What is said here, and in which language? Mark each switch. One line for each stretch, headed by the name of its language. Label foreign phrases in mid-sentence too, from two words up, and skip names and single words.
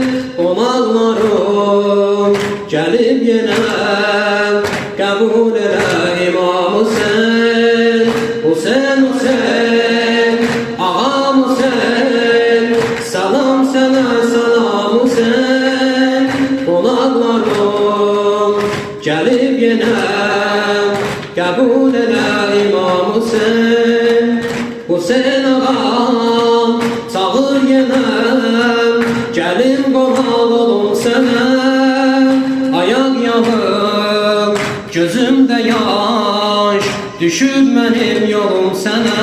Turkish: Qonaqlarım gelip yine kabul elə İmam Hüseyin. Hüseyin Hüseyin, ağam Hüseyin, selam sana selam Hüseyin. Qonaqlarım gelip yine kabul elə İmam Hüseyin.
Azerbaijani: Hüseyin ağam çağır yenə, gəlim qonaq olum sənə. Ayaq yağır gözümdə yaş, düşüb mənim yolum sənə.